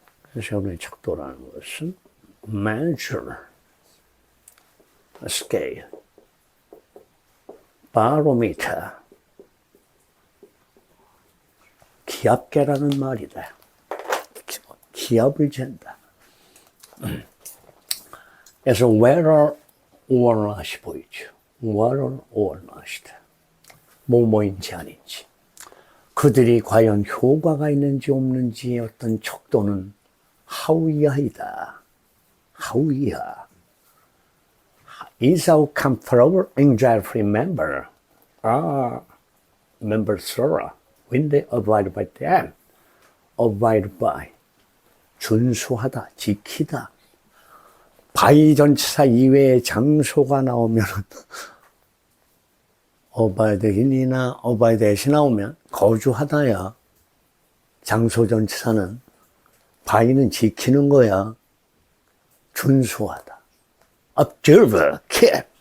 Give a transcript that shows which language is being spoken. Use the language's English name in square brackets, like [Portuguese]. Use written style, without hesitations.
[Korean] 그래서 여기 척도라는 것은 measure, scale, barometer, 기압계라는 말이다. 기압을 잰다. 그래서 whether or not이 보이죠. whether or not이다. 뭐뭐인지 아닌지. 그들이 과연 효과가 있는지 없는지 어떤 척도는 how 이하. [English] Is our comfortable anxiety-free member are members when they abide by them, abide by, [Korean] 준수하다, 지키다. by 전치사 이외의 장소가 나오면 abide in이나 abide at이 나오면 거주하다야. 장소 전치사는 by는 지키는 거야. 준수하다. [English] observe, keep.